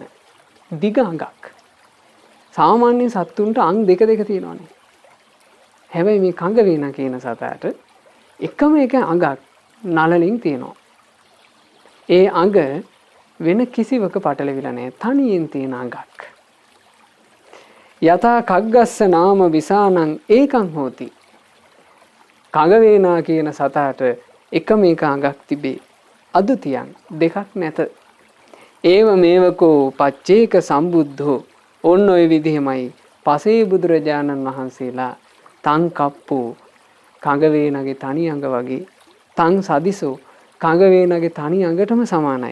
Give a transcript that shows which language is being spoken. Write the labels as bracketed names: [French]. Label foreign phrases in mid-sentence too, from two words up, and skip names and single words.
[Sinhala] දිග අඟක්. සාමාන්‍ය සත්තුන්ට අං දෙක තියෙනවානේ. හැබැයි මේ කඟ වේනා කියන සතාට එකම එක අඟක් නලලින් තියෙනවා. ඒ අඟ වෙන කිසිවක පටලවිලා නැහැ. තනියෙන් තියෙන අඟක්. [Pali] යතා කග්ගස්ස නාම විසානං ඒකං හෝති. [Sinhala] කඟ වේනා කියන සතාට එකම එක අඟක් තිබේ. අදුතියන් දෙකක් නැත. [Pali] ඒව මේවකෝ පච්චේක සම්බුද්ධෝ. [Sinhala] ඔන්න ඔය විදිහමයි පසේ බුදුරජාණන් වහන්සේලා [Pali] තං කප්පෝ [Sinhala] කඟ වේනගේ තනි අඟ වගේ, [Pali] තං සදිසෝ [Sinhala] කඟ වේනගේ තනි අඟටම සමානයි.